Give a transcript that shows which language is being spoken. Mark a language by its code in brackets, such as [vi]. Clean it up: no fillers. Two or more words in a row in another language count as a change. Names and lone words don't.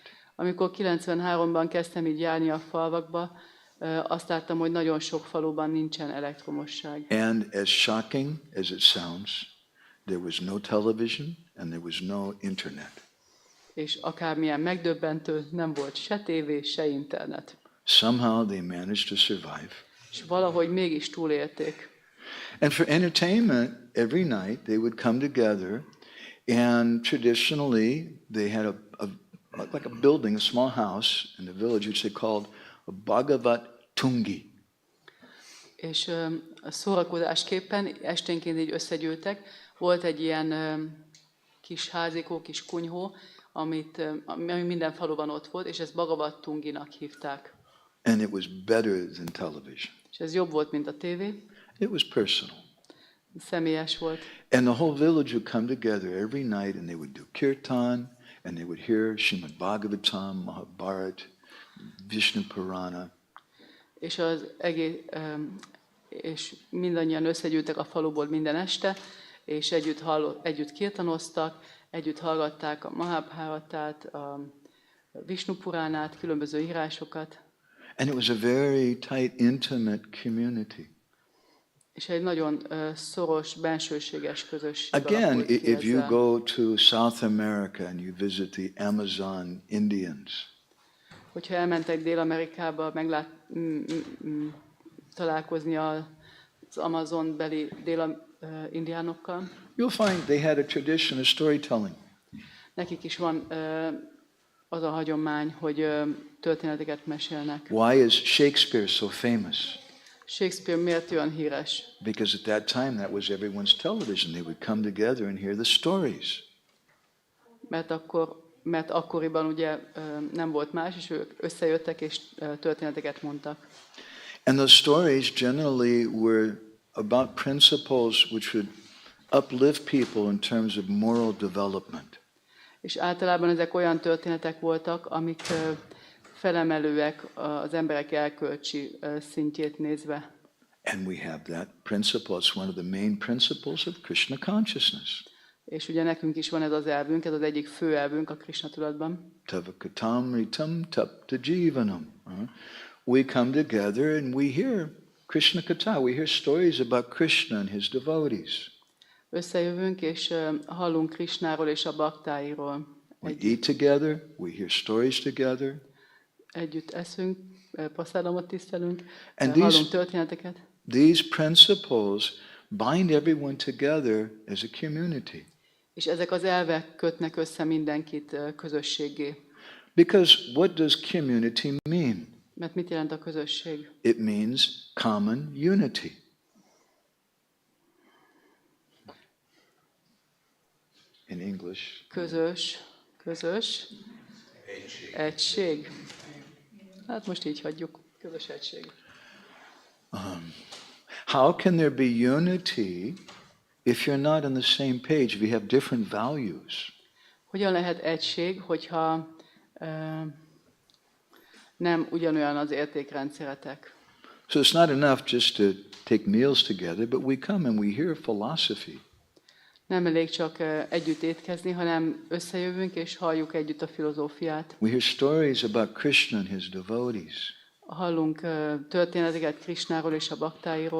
[hu] Amikor 93-ban kezdtem így járni a falvakba, azt láttam, hogy nagyon sok faluban nincsen elektromosság. [en] And as shocking as it sounds, there was no television and there was no internet. [hu] És akármilyen megdöbbentő, nem volt se tévé, se internet. [en] Somehow they managed to survive. [hu] És valahogy mégis túlélték. [en] And for entertainment, every night they would come together, and traditionally they had like a building, a small house in the village, which they called a Bhagavat Tungi. [hu] És a szórakozásképpen esténként így összegyűltek. Volt egy ilyen kis házikó, kis kunyhó, ami minden faluban ott volt, és ezt Bhagavat Tunginak hívták. [en] And it was better than television. [hu] És ez jobb volt, mint a tévé. [en] It was personal. [hu] Személyes volt. [en] And the whole village would come together every night and they would do Kirtan and they would hear Srimad Bhagavatam, Mahabharata, Vishnu Purana. [hu] És az egész, és mindannyian összegyűltek a faluból minden este, és együtt kirtanoztak, együtt hallgatták a Mahabharatát, a Vishnu Puránát, különböző írásokat. [en] And it was a very tight, intimate community. [hu] És egy nagyon szoros, bensőséges közösség. [en] Again, if you go to South America and you visit the Amazon Indians, [hu] hogyha elmentek Dél-Amerikába találkozni az Amazon-beli dél-indiánokkal, [en] you'll find they had a tradition of storytelling. [hu] nekik is van az a hagyomány, hogy történeteket mesélnek. [en] Why is Shakespeare so famous? [hu] Shakespeare miért olyan híres? [en] Because at that time that was everyone's television. They would come together and hear the stories. [hu] Mert akkoriban ugye nem volt más, és ők összejöttek és történeteket mondtak. [en] And those stories generally were about principles which would uplift people in terms of moral development. [hu] És általában ezek olyan történetek voltak, amik felemelőek az emberek erkölcsi szintjét nézve. [en] And we have that principle. It's one of the main principles of Krishna consciousness. [hu] És ugye nekünk is van ez az elvünk, ez az egyik fő elvünk a Krishna tudatban. [sa] Tavakatam ritam tapta jivanam. [en] We come together and we hear Krishna Katha. We hear stories about Krishna and his devotees. [hu] Összejövünk és hallunk Krishnáról és a baktáiról. [en] We eat together, we hear stories together. [hu] Együtt eszünk, passzádamot tisztelünk, [en] And [hu] hallunk történeteket. [en] These principles bind everyone together as a community. [hu] És ezek az elvek kötnek össze mindenkit közösséggé. [en] Because what does community mean? [hu] Mert mit jelent a közösség? [en] It means common unity. In English. [hu] Közös. Egység. Hát most így hagyjuk. Közös egység. [en] How can there be unity if you're not on the same page? We have different values. [hu] Hogyan lehet egység, hogyha nem ugyanolyan az értékrendszeretek? [en] So it's not enough just to take meals together, but we come and we hear philosophy. [hu] Nem elég csak együtt étkezni, hanem összejövünk és halljuk együtt a filozófiát. [en] We hear stories about Krishna and his devotees. [hu] hallunk történeteket Krisnáról és a baktáiról.